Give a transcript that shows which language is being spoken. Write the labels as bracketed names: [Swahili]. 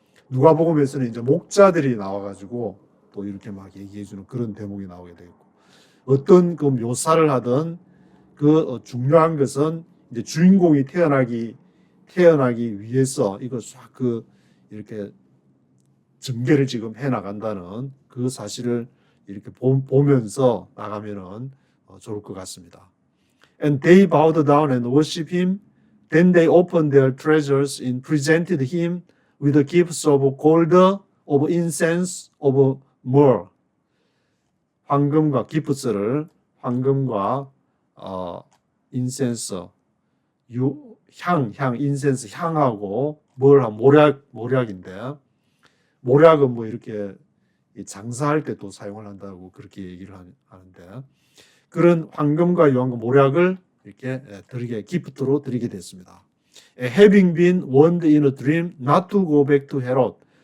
[Korean] 누가복음에서는 이제 목자들이 나와가지고 또 이렇게 막 얘기해주는 그런 대목이 나오게 되겠고 어떤 그 묘사를 하든 그 중요한 것은 이제 주인공이 태어나기 위해서 이거 싹 그 이렇게 전개를 지금 해 나간다는 그 사실을 이렇게 보면서 나가면은 좋을 것 같습니다. [English] And they bowed down and worshipped him. Then they opened their treasures and presented him with the gifts of gold, of incense, of myrrh. [Korean] 황금과 기프스를 황금과 인센스, 인센스 향하고 모략인데 모략은 뭐 이렇게 장사할 때 또 사용을 한다고 그렇게 얘기를 하는데 그런 황금과 유황과 모략을 이렇게 기프트로 드리게 됐습니다. [English] Having been warned in a dream not to go back to Herod.